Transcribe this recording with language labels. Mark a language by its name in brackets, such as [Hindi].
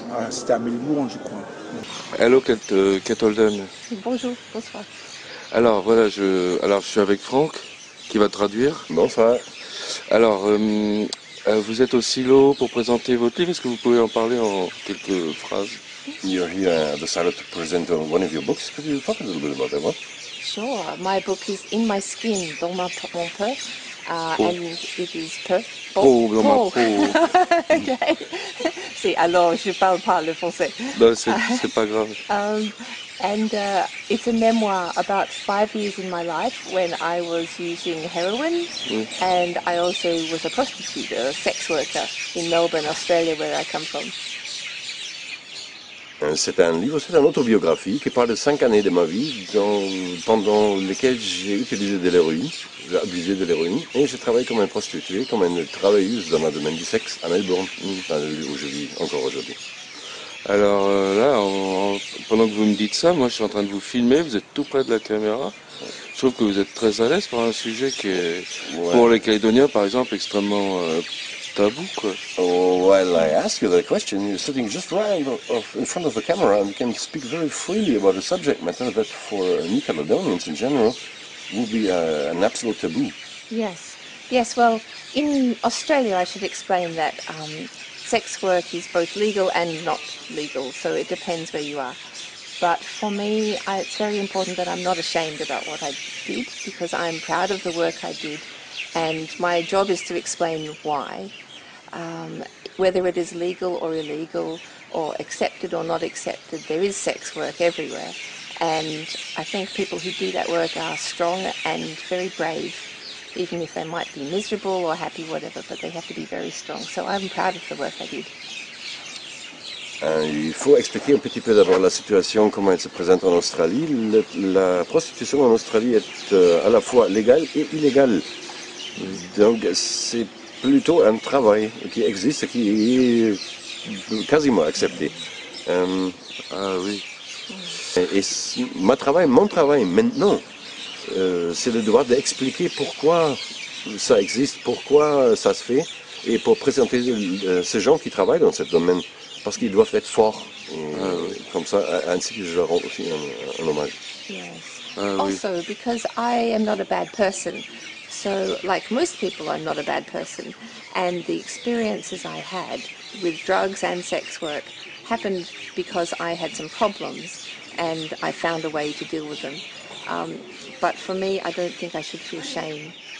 [French] C'était à Melbourne, je crois. [English] Hello, Kate Holden. [French] Bonjour, bonsoir. Alors voilà, je suis avec Franck qui va traduire. Bonsoir. Alors, vous êtes au silo pour présenter votre livre. Est-ce que vous pouvez en parler en quelques phrases? [English] You're here at the silo to present one of your books. Could you talk a little bit about that one? Sure. My book is In My Skin, [French] dans mon peur, [English] and it is [French] dans ma peau. [English] Okay. [French] Si, alors je parle pas le français. Ben, c'est pas grave. [English] And it's a memoir about 5 years in my life when I was using heroin, and I also was a prostitute, a sex worker in Melbourne, Australia, where I come from. [French] C'est un livre, c'est une autobiographie qui parle de 5 années de ma vie pendant lesquelles j'ai utilisé de l'héroïne, j'ai abusé de l'héroïne et j'ai travaillé comme une prostituée, comme une travailleuse dans le domaine du sexe à Melbourne, dans le lieu où je vis encore aujourd'hui. Alors là, pendant que vous me dites ça, moi je suis en train de vous filmer, vous êtes tout près de la caméra. Je trouve que vous êtes très à l'aise par un sujet qui est, pour les Calédoniens par exemple, extrêmement tabou, quoi. [English] Oh, while I ask you that question, you're sitting just right in front of the camera and you can speak very freely about a subject matter that for New Caledonians in general would be an absolute taboo. Yes, yes, well, in Australia I should explain that sex work is both legal and not legal, so it depends where you are. But for me, it's very important that I'm not ashamed about what I did, because I'm proud of the work I did, and my job is to explain why. Whether it is legal or illegal, or accepted or not accepted, there is sex work everywhere. And I think people who do that work are strong and very brave, even if they might be miserable or happy, whatever, but they have to be very strong. So I'm proud of the work I did. [French] Il faut expliquer un petit peu d'abord la situation, comment elle se présente en Australie. La prostitution en Australie est à la fois légale et illégale. Donc c'est plutôt un travail qui existe et qui est quasiment accepté. Ah oui. Et mon travail maintenant, c'est le devoir d'expliquer pourquoi ça existe, pourquoi ça se fait, et pour présenter ces gens qui travaillent dans ce domaine, parce qu'ils doivent être forts. Comme ça, ainsi que je leur rends aussi un hommage. [English] Yes. Also, because I am not a bad person, so like most people, I'm not a bad person, and the experiences I had with drugs and sex work happened because I had some problems, and I found a way to deal with them. But for me, I don't think I should feel shame.